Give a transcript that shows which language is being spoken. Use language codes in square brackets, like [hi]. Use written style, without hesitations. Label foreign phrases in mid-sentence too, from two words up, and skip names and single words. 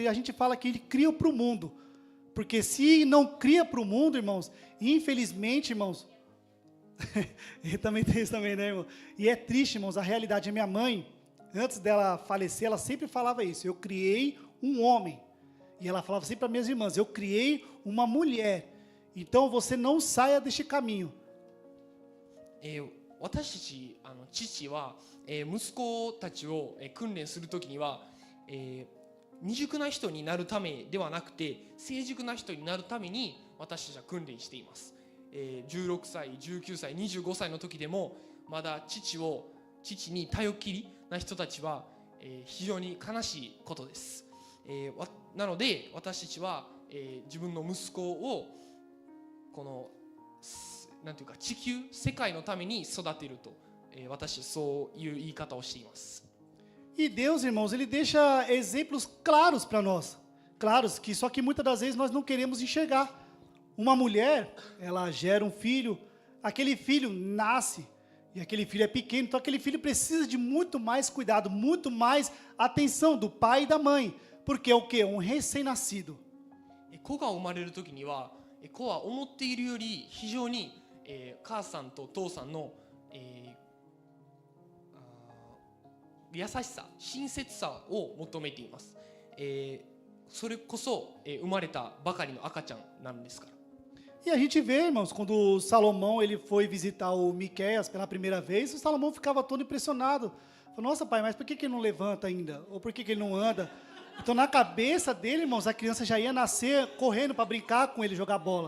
[pt] E a gente fala que ele cria para o mundo. Porque se não cria para o mundo, irmãos, infelizmente, irmãos, eu também tenho isso também, né, irmão? E é triste, irmãos, a realidade. A minha mãe, antes dela falecer, ela sempre falava isso: eu criei um homem. E ela falava sempre para minhas irmãs: eu criei uma mulher. Então você não saia deste caminho. [ja] 私たち父は、息子たちを、訓練するときには、未熟な人になるためではなくて成熟な人になるために私たちは訓練しています。16歳、19歳、25歳の時でもまだ父に頼きりな人たちは、非常に悲しいことです。なので私たちは、自分の息子をこのなんていうか地球世界のために育てると、私そういう言い方をしています。 [pt] E Deus, irmãos, ele deixa exemplos claros para nós. Claros, que só que muitas das vezes nós não queremos enxergar. Uma mulher, ela gera um filho, aquele filho nasce, e aquele filho é pequeno, então aquele filho precisa de muito mais cuidado, muito mais atenção do pai e da mãe. Porque é o quê? Um recém-nascido. [ja] 子が生まれる時には子は思っているより非常に、母さんと父さんの、優しさ、親切さを求めています。それこそ、生まれたばかりの赤ちゃんなんですから。 [pt] E a gente vê, irmãos, quando Salomão ele foi visitar o Miqueias pela primeira vez, o Salomão ficava todo impressionado. Falou: nossa, pai, mas por que ele não levanta ainda? Ou por que ele não anda? Então, na cabeça dele, irmãos, a criança já ia nascer correndo para brincar com ele, jogar bola.